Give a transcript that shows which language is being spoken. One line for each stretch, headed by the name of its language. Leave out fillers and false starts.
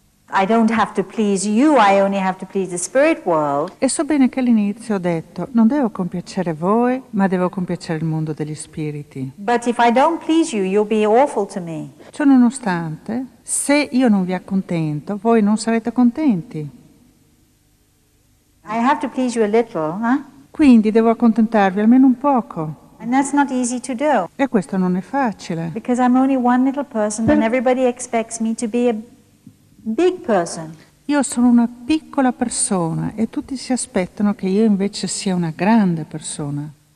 English: I don't have to please you, I only have to please the spirit world.
Italian: E so bene che all'inizio ho detto, non devo compiacere voi, ma devo compiacere il mondo degli spiriti.
English: But if I don't please you, you'll be awful to me.
Italian: Ciò nonostante, se io non vi accontento, voi non sarete contenti.
English: I have to please you a little, huh?
Italian: Quindi devo accontentarvi almeno un poco.
English: And that's not easy to do.
Italian: E questo non è facile.
English: Because I'm only one little person and everybody expects me to be a big person.
Italian: Io sono una piccola persona e tutti si aspettano che io invece sia una grande persona.